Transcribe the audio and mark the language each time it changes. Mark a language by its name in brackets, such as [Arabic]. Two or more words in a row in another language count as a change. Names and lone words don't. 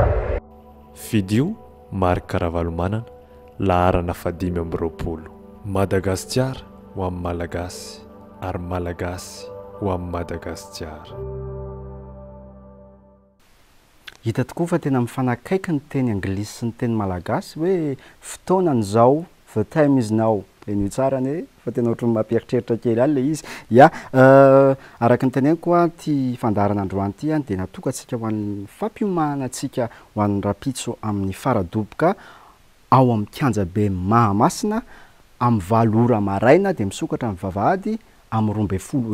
[Malagasy] fidio Marc Karavalomanana laharana fa 5 Madagasikara ho amin'ny malagasy ary malagasy ho amin'ny Madagasikara hita tokoa fa tena mifanakaiky ny teny anglisy sy ny teny malagasy hoe fotoanan'izao [English] the time is now [Malagasy] eny tsara ny fa tena ohatrany mampieritreritra kely any le izy ia araka ny teneniko a ty fandarana androany ty a de natokatsika ho an'ny fampiomanatsika ho an'ny rapitso amin'ny faradoboka ao amin'ny kianjabe Mahamasina amin'ny 7 ora maraina de misokatra amin'ny vavahady amin'ny 12